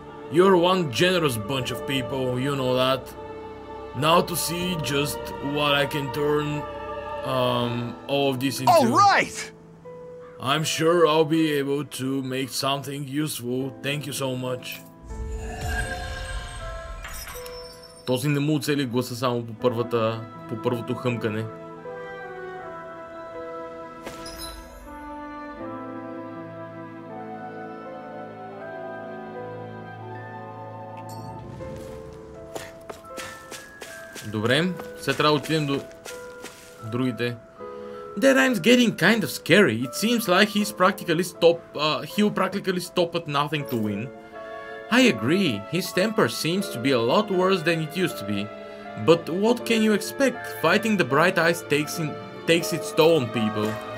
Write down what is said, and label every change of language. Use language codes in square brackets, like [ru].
[en] You're one generous bunch of people, you know that. Now to see just what I can turn all of this into. All right! I'm sure I'll be able to make something useful. Thank you so much. [bg] Този не му оцели гласа само по първото хъмкане. Добре, сега трябва да отидем до другите. [en] That rhyme's getting kind of scary. It seems like he'll practically stop at nothing to win. I agree. His temper seems to be a lot worse than it used to be. But what can you expect? Fighting the Bright Eyes takes its toll on people.